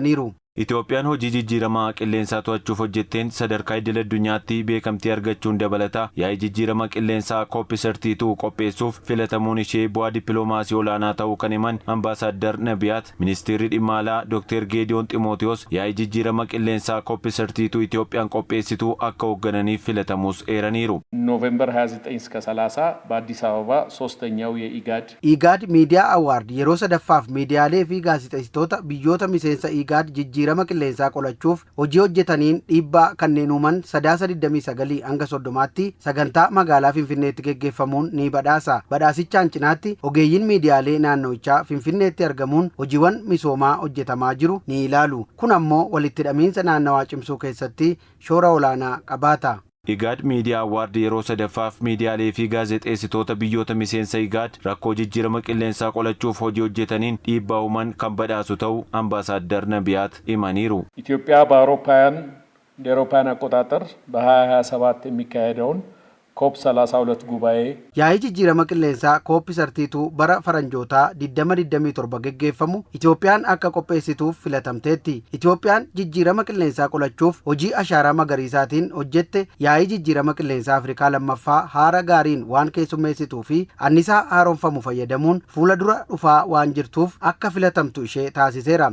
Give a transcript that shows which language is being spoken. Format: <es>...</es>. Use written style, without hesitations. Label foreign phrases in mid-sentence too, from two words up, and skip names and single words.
<om>Itoophiyaan hojii jijjiiramaa qilleensaa to'achuuf hojjetteen sadarkaa idil addunyaatti beekamtii argachuun dabalata yaa'ii jijjiirama qilleensaa COP32 qopheessuuf filatamuun ishee bu'aa dippiloomaasii olaanaa ta'uu kan himan ambaasaaddar Nabiyaat ministeerri dhimma alaa Dr. Geediyoon Ximootiyoos yaa'ii jijjiirama qilleensaa COP32 Itoophiyaan qopheessituu akka hooggananiif filatamuus eeraniiru.</om> <am>ኖቬምበር 29 እስከ 30 በአዲስ አበባ ሶስተኛው</am> <om>ኢጋድ ሚዲያ አዋርድ yeroo sadaffaaf miidiyaalee fi gaazexeessitoota biyyoota miseensa ኢጋድ jijjiirama qilleensaa qolachuuf hojii hojjetaniin dhiibbaa kanneen uuman sadaasa 29 hanga 30tti sagantaa magaalaa Finfinneetti geggeeffamuun ni badhaasa. Badhaasichaan cinaatti ogeeyyiin miidiyaalee naannooichaa Finfinneetti argamuun hojiiwwan misoomaa hojjetamaa jiru ni ilaalu. Kun ammoo walitti hidhamiinsa naannawaa cimsuu keessatti shoora olaanaa qabaata. Igaad miidiyaa awaard yeroo sadaffaaf miidiyaalee fi gaazexeessitoota biyyoota miseensa Igaad rakkoo jijjiirama qilleensaa qolachuuf hojii hojjetaniin dhiibbaa uuman kan badhaasu ta'uu ambaasaaddar Nabiyaat himaniiru.</om> <am>ኢትዮጵያ በአውሮፓውያን አቆጣጠር በ2027 የሚካሄደውን COP 32 ጉባኤ</am> <om>yaa'ii jijjiirama qilleensaa COP32 bara faranjootaa 2027 geggeeffamu Itoophiyaan akka qopheessituuf filatamteetti. Itoophiyaan jijjiirama qilleensaa qolachuuf hojii ashaaraa magariisaatiin hojjette yaa'ii jijjiirama qilleensaa Afrikaa lammaffaa haara gaariin waan keessummeessituu fi annisaa haaromfamu fayyadamuun fuula dura dhufaa waan jirtuuf akka filatamtu ishee taasiseera.</om>